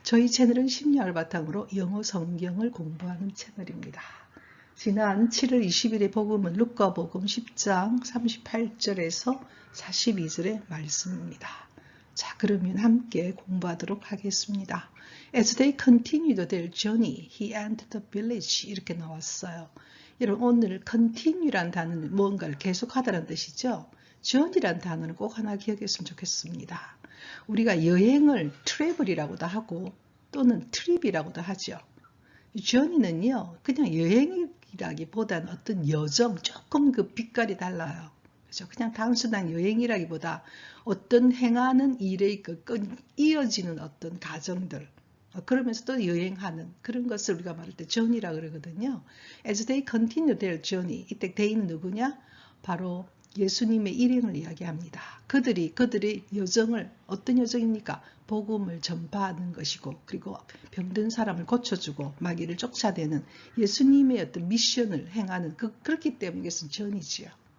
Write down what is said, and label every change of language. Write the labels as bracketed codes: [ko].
[ko] 저희 채널은 심리학을 바탕으로 영어 성경을 공부하는 채널입니다. 지난 7월 20일의 복음은 루카복음 10장 38절에서 42절의 말씀입니다. 자, 그러면 함께 공부하도록 하겠습니다. [en] As they continued their journey, he entered the village. [ko] 이렇게 나왔어요. 여러분, 오늘 continue란 단어는 뭔가를 계속하다는 뜻이죠. journey란 단어는 꼭 하나 기억했으면 좋겠습니다. 우리가 여행을 travel이라고도 하고 또는 trip이라고도 하죠. journey는요, 그냥 여행이라기보다는 어떤 여정, 조금 그 빛깔이 달라요. 그죠? 그냥 단순한 여행이라기보다 어떤 행하는 일의 이어지는 어떤 과정들, 그러면서 또 여행하는 그런 것을 우리가 말할 때 journey라고 그러거든요. [en] As they continue their journey, [ko] 이때 [en] they는 [ko] 누구냐? 바로 예수님의 일행을 이야기합니다. 그들의 여정을, 어떤 여정입니까? 복음을 전파하는 것이고, 그리고 병든 사람을 고쳐주고 마귀를 쫓아내는 예수님의 어떤 미션을 행하는 그렇기 때문에 이것은 전이지요.